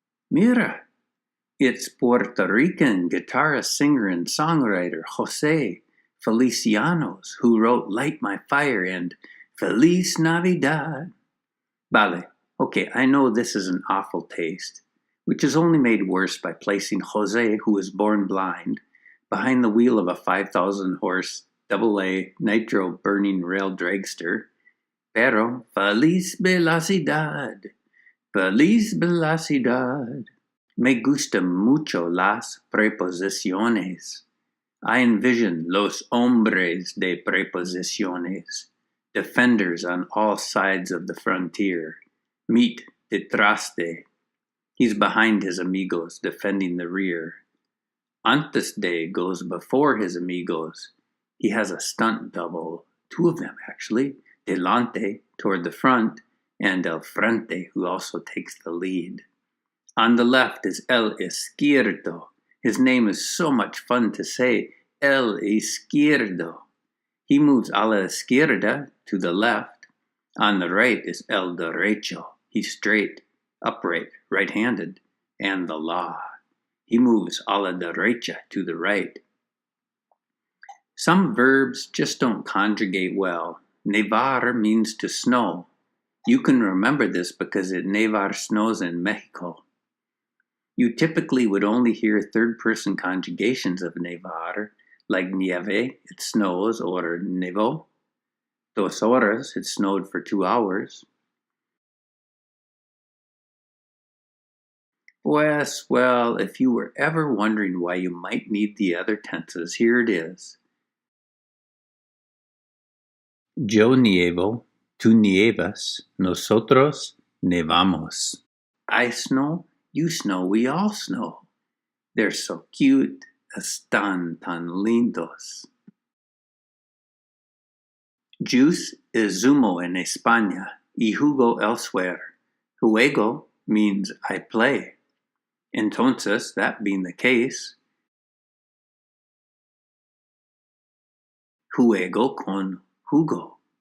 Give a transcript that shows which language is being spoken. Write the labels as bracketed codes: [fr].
[es] Mira, [en] it's Puerto Rican guitarist, singer, and songwriter Jose Felicianos who wrote Light My Fire and Feliz Navidad. [es] Vale, [en] okay, I know this is an awful taste, which is only made worse by placing Jose, who was born blind, behind the wheel of a 5,000-horse AA nitro-burning rail dragster. [es] Pero feliz velocidad, feliz velocidad. Me gusta mucho las preposiciones. [en] I envision [es] los hombres de preposiciones, [en] defenders on all sides of the frontier. [es] Meet detrás de. [en] He's behind his amigos, defending the rear. Antes de goes before his amigos. He has a stunt double, two of them actually, delante, toward the front, and el frente, who also takes the lead. On the left is el izquierdo. His name is so much fun to say, el izquierdo. He moves [es] a la izquierda, [en] to the left. On the right is el derecho. He's straight, upright, right-handed, and the law. He moves [es] a la derecha, [en] to the right. Some verbs just don't conjugate well. Nevar means to snow. You can remember this because it nevar snows in Mexico. You typically would only hear third-person conjugations of nevar, like nieve, it snows, or [es] nevo, 2 horas, [en] it snowed for 2 hours. [es] Pues, [en] well, if you were ever wondering why you might need the other tenses, here it is. [es] Yo nievo, tú nievas, nosotros nevamos. [en] I snow, you snow, we all snow. They're so cute, [es] están tan lindos. [en] Juice is zumo in España y jugo elsewhere. Juego means I play. Entonces, that being the case, [es] juego con jugo.